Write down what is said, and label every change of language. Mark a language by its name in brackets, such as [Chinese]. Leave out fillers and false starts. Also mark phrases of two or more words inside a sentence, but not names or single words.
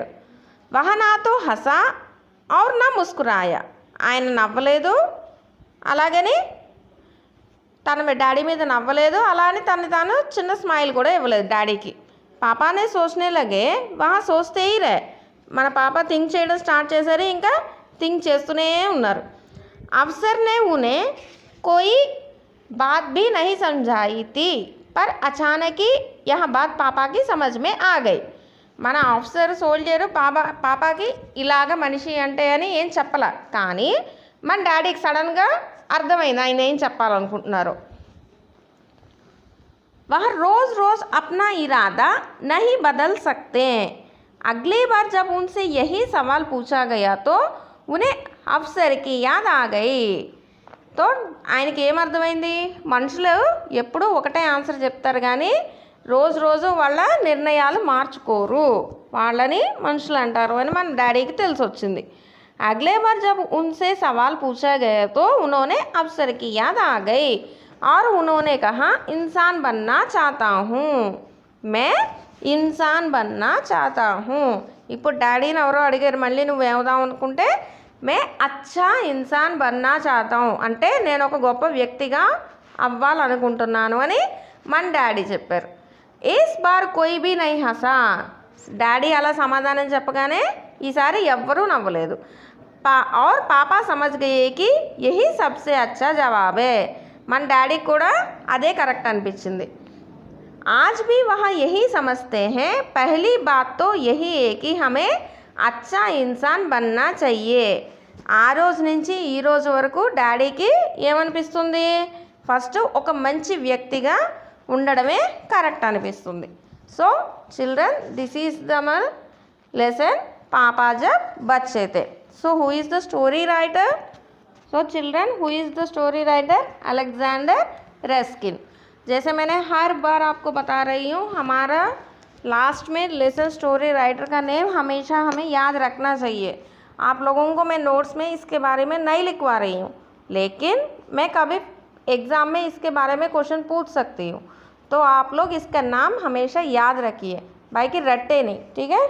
[Hindi] वह न तो हँसा और न मुस्कुराया, [Telugu] ఆయన నవ్వలేదు అలాగని తన డాడీ మీద నవ్వలేదు, అలా అని తను తాను చిన్న స్మైల్ కూడా ఇవ్వలేదు డాడీకి. [Hindi] पापा ने सोचने लगे वहाँ सोचते ही रहे, [Telugu] మన పాప థింక్ చేయడం స్టార్ట్ చేశారు, ఇంకా థింక్ చేస్తూనే ఉన్నారు. [Hindi] अफसर ने उन्हें कोई बात भी नहीं సమझाई थी पर अचानक ही यह बात पापा की समझ में आ गई. [Telugu] మన [English] officer soldier [Telugu] పాపాకి ఇలాగ మనిషి అంటే అని ఏం చెప్పాల, కానీ మన డాడీకి సడన్గా అర్థమైంది ఆయన ఏం చెప్పాలనుకుంటున్నారు. [Hindi] वह रोज़ रोज़ अपना इरादा नहीं बदल सकते, अगली बार जब उनसे यही सवाल पूछा गया तो उन्हें अफसर की याद आ गई. [Telugu] तो ఆయనకి ఏమర్థమైంది, మనుషులు ఎప్పుడూ ఒకటే ఆన్సర్ చెప్తారు కానీ రోజు రోజు వాళ్ళ నిర్ణయాలు మార్చుకోరు, వాళ్ళని మనుషులు అంటారు అని మన డాడీకి తెలిసి వచ్చింది. [Hindi] अगले बार जब उनसे सवाल पूछा गया तो उन्होंने अफसर की याद आ गई और उन्होंने कहा इंसान बनना चाहता हूँ, मैं इंसान बनना चाहता हूँ. [Telugu] ఇప్పుడు డాడీని ఎవరో అడిగారు మళ్ళీ నువ్వేమవుదాం అనుకుంటే [Hindi] मैं अच्छा इंसान बनना चाहता हूँ [Telugu] అంటే నేను ఒక గొప్ప వ్యక్తిగా అవ్వాలనుకుంటున్నాను అని మన డాడీ చెప్పారు. [Hindi] इस बार कोई भी नहीं हँसा, [Telugu] డాడీ అలా సమాధానం చెప్పగానే ఈసారి ఎవ్వరూ నవ్వలేదు. [Hindi] और पापा समझ गए कि यही सबसे अच्छा जवाब है, [Telugu] మన డాడీకి కూడా అదే కరెక్ట్ అనిపించింది. [Hindi] आज भी वह यही समझते हैं, पहली बात तो यही है कि हमें अच्छा इंसान बनना चाहिए. [Telugu] ఆ రోజు నుంచి ఈ రోజు వరకు డాడీకి ఏమనిపిస్తుంది, ఫస్ట్ ఒక మంచి వ్యక్తిగా ఉండడమే కరెక్ట్ అనిపిస్తుంది. [English] So children this is the lesson [Hindi] पापा जब बच्चे थे. [English] So who is the story writer? So children, who is the story writer? [Hindi] अलेक्जेंडर रस्किन. जैसे मैंने हर बार आपको बता रही हूँ, हमारा लास्ट में [English] lesson story writer [Hindi] का नेम हमेशा हमें याद रखना चाहिए. आप लोगों को मैं नोट्स में इसके बारे में नहीं लिखवा रही हूँ, लेकिन मैं कभी एग्ज़ाम में इसके बारे में क्वेश्चन पूछ सकती हूँ, तो आप लोग इसका नाम हमेशा याद रखिए, भाई कि रट्टे नहीं, ठीक है.